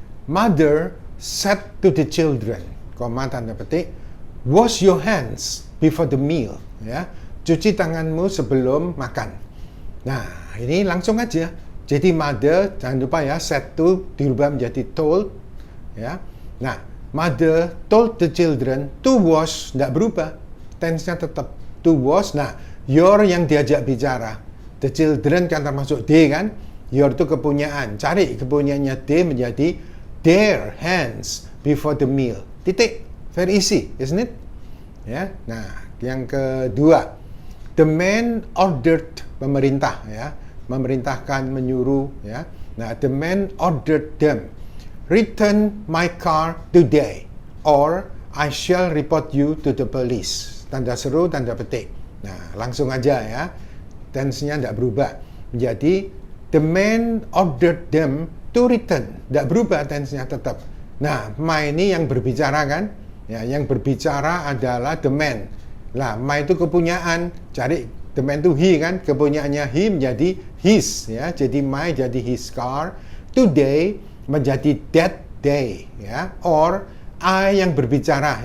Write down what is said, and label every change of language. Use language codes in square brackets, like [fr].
[en] Mother said to the children, [id] koma tanda petik, [en] wash your hands before the meal, ya. [id] Cuci tanganmu sebelum makan. Nah, ini langsung aja. Jadi mother, jangan lupa, ya, [en] said to [id] dirubah menjadi told, ya. [en] Nah, mother told the children to wash, [id] tidak berubah. Tense-nya tetap to wash. Nah, your yang diajak bicara. [en] The children [id] kan termasuk they, kan? Your itu kepunyaan. Cari kepunyaannya they menjadi [en] their hands before the meal. [id] Titik. [en] Very easy, isn't it? Ya. [id] Nah, yang kedua. [en] The man ordered, [id] pemerintah, ya. Memerintahkan, menyuruh, ya. [en] Nah, the man ordered them, return my car today or I shall report you to the police. [id] Tanda seru, tanda petik. Nah, langsung aja, ya. Tense-nya tidak berubah. Menjadi [en] the man ordered them to return. [id] Tidak berubah tense-nya tetap. Nah, my ini yang berbicara kan? Ya, yang berbicara adalah [en] the man. [id] Lah, my itu kepunyaan. Cari the man itu he kan? Kepunyaannya he menjadi his. Ya, jadi [en] my jadi his car. [id] Today menjadi [en] that day. [id] Ya, or I yang berbicara.